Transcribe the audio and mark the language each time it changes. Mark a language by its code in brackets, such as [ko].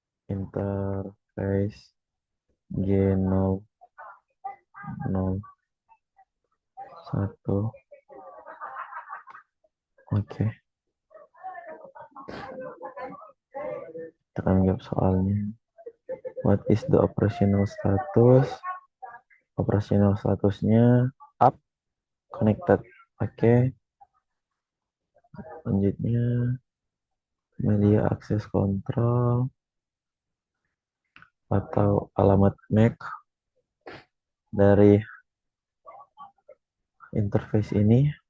[en] interface G0 0 1. [id] Oke, kita akan jawab soalnya. [en] What is the operational status? [id] Operational statusnya up connected. Oke, selanjutnya media access control atau alamat MAC dari interface ini.